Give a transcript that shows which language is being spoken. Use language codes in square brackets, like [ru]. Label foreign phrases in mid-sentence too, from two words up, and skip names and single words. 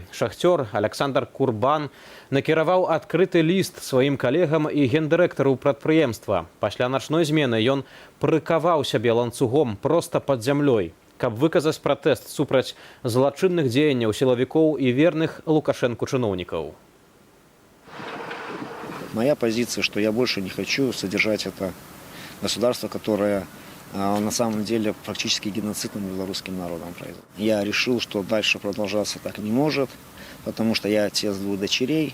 [be] Шахцёр Александр Курбан накіраваў адкрыты ліст сваім калегам і гендырэктару прадпрыемства. Пасля начной змены ён прыкаваў сябе ланцугом проста пад зямлёй, каб выказаць пратэст супраць злачынных дзеянняў сілавікоў і верных Лукашэнку чыноўнікаў. [ru] Моя позиция, что я больше не хочу содержать это государство, которое на самом деле практически геноцид над белорусским народом производит. Я решил, что дальше продолжаться так не может, потому что я отец 2 дочерей.